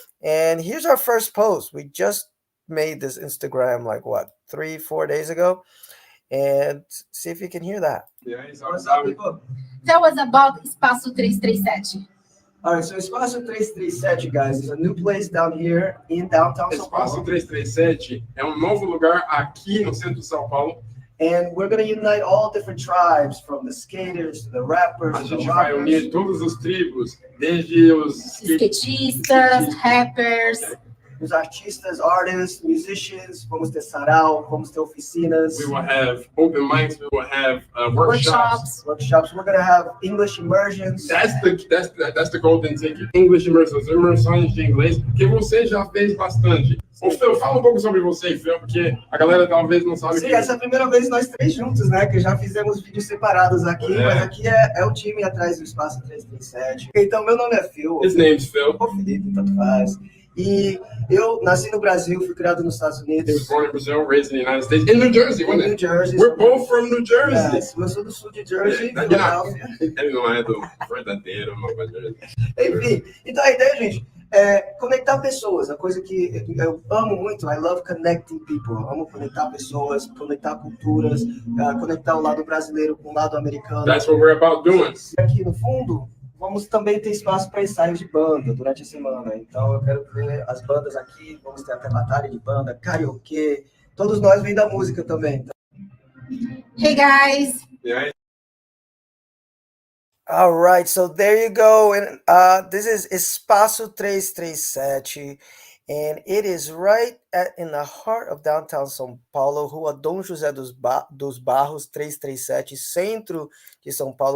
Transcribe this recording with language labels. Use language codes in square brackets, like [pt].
[en] And here's our first post. We just made this Instagram like what, 3-4 days ago, and see if you can hear that. Yeah, what's up, people? Tell us about Espaço 337. All right, so Espaço 337, guys, is a new place down here in downtown São Paulo. [pt] Espaço 337 é um novo lugar aqui no centro de São Paulo. [en] And we're going to unite all different tribes, from the skaters to the rappers. [pt] A gente vai unir todas as tribos, desde os skatistas, rappers, os artistas, artists, musicians. Vamos ter sarau, vamos ter oficinas. [en] We will have open mics. We will have workshops. We're gonna have English immersions. That's the golden ticket. [pt] English immersions, imersões de inglês, que você já fez bastante. Ô, Phil, fala um pouco sobre você, Phil, porque a galera talvez não sabe. Sim, essa é a primeira vez nós três juntos, né? Que já fizemos vídeos separados aqui, mas aqui é o time atrás do Espaço 337. Então, meu nome é Phil. [en] His name's Phil. [pt] Ou Felipe, tanto faz. E eu nasci no Brasil, fui criado nos Estados Unidos. [en] He was born in Brazil, raised in the United States, in New Jersey, wasn't it? New Jersey. We're both from New Jersey. [pt] Yes, eu sou do sul de Jersey, Philadelphia. Ele não é do verdadeiro, mas enfim, então a ideia, gente, é conectar pessoas. A coisa que eu amo muito, I love connecting people. Eu amo conectar pessoas, conectar culturas, conectar o lado brasileiro com o lado americano. [en] That's what we're about doing. [pt] Aqui no fundo, vamos também ter espaço para ensaios de banda durante a semana. Então eu quero ver as bandas aqui, vamos ter até batalha de banda, karaokê. Todos nós vêm da música também. [en] Hey guys! Yeah. All right, so there you go. And this is Espaço 337, and it is right in the heart of downtown São Paulo, Rua Dom José dos Barros 337, centro de São Paulo.